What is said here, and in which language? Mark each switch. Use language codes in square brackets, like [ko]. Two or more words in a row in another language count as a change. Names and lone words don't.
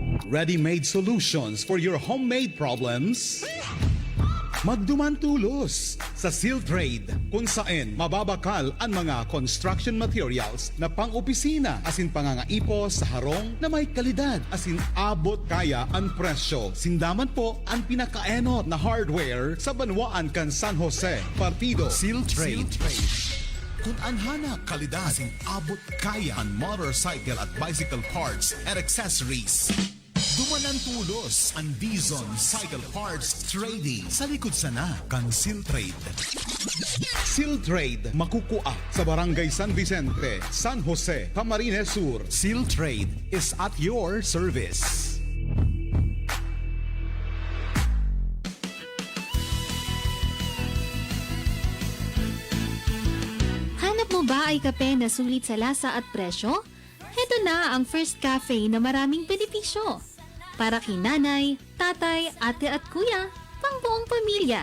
[en] ready-made solutions for your homemade problems? [bik] Magduman-tulos sa Seal Trade kung saan mababakal ang mga [en] construction materials [bik] na pang-opisina asin pangangaipo sa harong na may kalidad asin abot kaya ang presyo. Sindaman po ang pinakaenot na hardware sa Banwaan kan San Jose. Partido Seal Trade. Kung anhana kalidad asin abot kaya ang motorcycle at [en] bicycle parts and accessories. [bik] Dumanan tulos ang Dizon Cycle Parts Trading sa likod sana kan Seal Trade. Seal Trade makukua sa Barangay San Vicente, San Jose, Camarines Sur. [en] Seal Trade is at your service. [tl] Hanap mo ba ay kape na sulit sa lasa at presyo? Heto na ang First Cafe na maraming benepisyo. Para kay nanay, tatay, ate at kuya, pang buong pamilya.